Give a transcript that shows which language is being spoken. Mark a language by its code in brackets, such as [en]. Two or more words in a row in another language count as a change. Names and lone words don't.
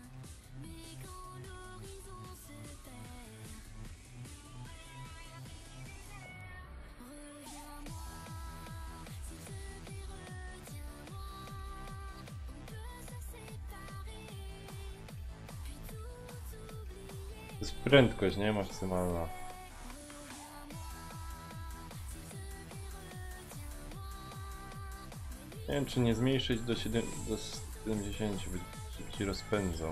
[fr] Mais quand l'horizon se perd, reviens-moi, s'il te plaît, retiens-moi. On peut se séparer, puis tout oublier. [pl] To jest prędkość, nie? Maksymalna. Nie wiem, czy nie zmniejszyć do 70 by szybciej rozpędzał.